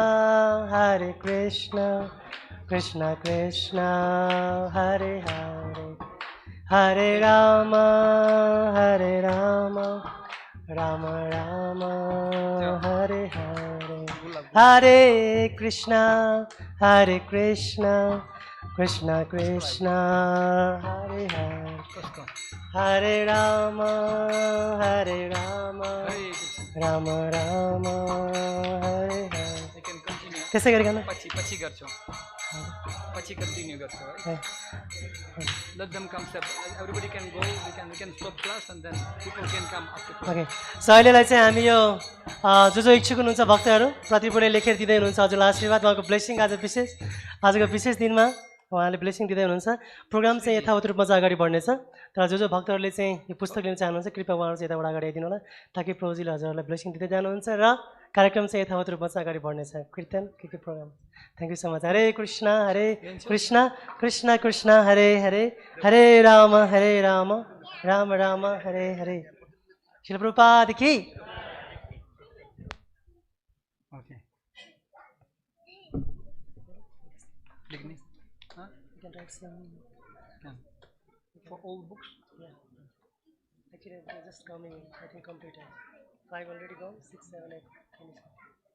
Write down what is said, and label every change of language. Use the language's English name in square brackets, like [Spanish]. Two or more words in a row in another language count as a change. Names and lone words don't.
[Sanskrit] कृष्ण कृष्ण हरे हरे, हरे राम राम राम हरे हरे, हरे कृष्ण कृष्ण कृष्ण हरे हरे, हरे राम राम राम हरे हरे। [Nepali] त्यसै गरिकन पछि गर्छौँ, पछि कन्टिन्यू गर्छौँ है। [English] Let them come separate. Everybody can go. We can stop class and then people can come after class. [Nepali] ओके, सो अहिलेलाई चाहिँ हामी यो जो इच्छुक हुनुहुन्छ भक्तहरू प्रतिपुरले लेखेर दिँदै हुनुहुन्छ हजुरलाई आशीर्वाद, उहाँको ब्लेसिङ आजको विशेष दिनमा उहाँले ब्लेसिङ दिँदै हुनुहुन्छ। प्रोग्राम चाहिँ यथावत रूपमा चाहिँ अगाडि बढ्नेछ। तर जो भक्तहरूले चाहिँ यो पुस्तक लिन चाहनुहुन्छ कृपया उहाँहरू चाहिँ यताबाट अगाडि आइदिनु होला ताकि प्रभुजीले हजुरहरूलाई ब्लेसिङ दिँदै जानुहुन्छ र कार्यक्रम चाहिँ यथावत रूपमा चाहिँ अगाडि बढ्नेछ। [Hindi] कीर्तन के प्रोग्राम। [English] thank you so much. [Sanskrit] हरे कृष्ण कृष्ण कृष्ण हरे हरे, हरे राम राम राम हरे हरे। श्रील प्रभुपाद की। [English] Okay. Likhne? Huh? You can write some. Can. For all books? Yeah. Actually, they're just coming. I think complete. 5 already gone. 6, 7, 8. Finish.